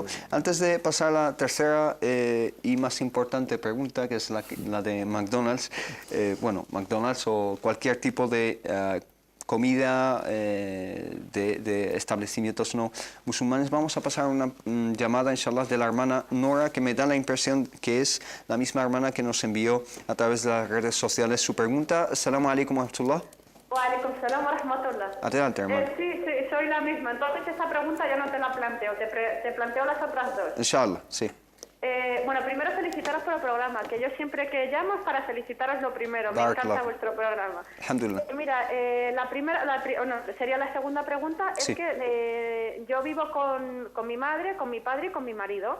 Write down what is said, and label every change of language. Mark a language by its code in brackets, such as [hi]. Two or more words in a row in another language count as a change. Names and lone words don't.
[es] Antes de pasar a la tercera y más importante pregunta, que es la de McDonald's, bueno, McDonald's o cualquier tipo de comida de establecimientos no musulmanes, vamos a pasar una llamada, inshallah, de la hermana Nora, que me da la impresión que es la misma hermana que nos envió a través de las redes sociales su pregunta. [ar] السلام عليكم ورحمة الله. وعليكم السلام ورحمة الله. [es] Adelante, hermano. Sí, soy la misma. Entonces esa pregunta ya no te la planteo, te planteo las otras dos. Inshallah, sí. Bueno, primero felicitaros por el programa, que yo siempre que llamo es para felicitaros lo primero. Me encanta vuestro programa. Alhamdulillah. Mira, sería la segunda pregunta, es que yo vivo con mi madre, con mi padre y con mi marido.